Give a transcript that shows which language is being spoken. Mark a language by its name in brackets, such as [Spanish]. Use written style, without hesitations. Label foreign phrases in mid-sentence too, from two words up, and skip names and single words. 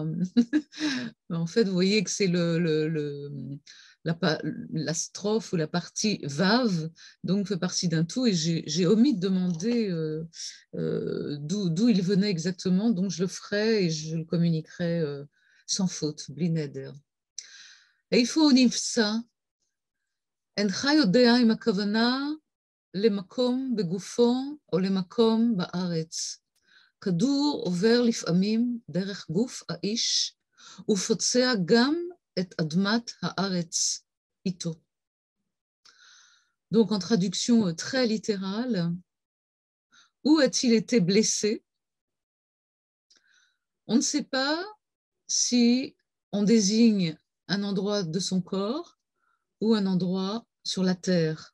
[French] En fait, vous voyez que c'est la strophe ou la partie Vav, donc fait partie d'un tout, et j'ai omis de demander d'où il venait exactement, donc je le ferai et je le communiquerai sans faute, [Hebrew] בלי נדר. איפה הוא נפסע? אינך יודע אם הכוונה למקום בגופו או למקום בארץ. כדור עובר לפעמים דרך גוף האיש ופוצע גם את אדמת הארץ איתו. [French] Donc en traduction très littérale, où a-t-il été blessé? On ne sait pas si on désigne un endroit de son corps ou un endroit sur la terre.